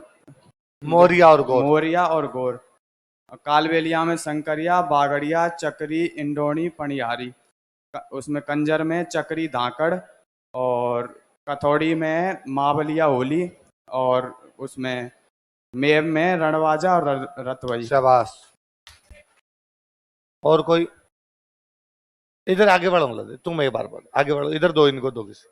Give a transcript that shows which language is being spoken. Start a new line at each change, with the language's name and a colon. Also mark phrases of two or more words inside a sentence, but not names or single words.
Hindi: मोरिया और गोर। मोरिया और गोर। कालबेलिया में शंकरिया बागड़िया चक्री इंडोनी पणियारी। उसमें कंजर में चक्री धाकड़ और कथौड़ी में मावलिया होली और उसमें मेव में रणवाजा और रतवई। शाबाश। और कोई इधर आगे बढ़ो, मतलब तुम एक बार बढ़ो, आगे बढ़ो, इधर दो, इनको दो किसी।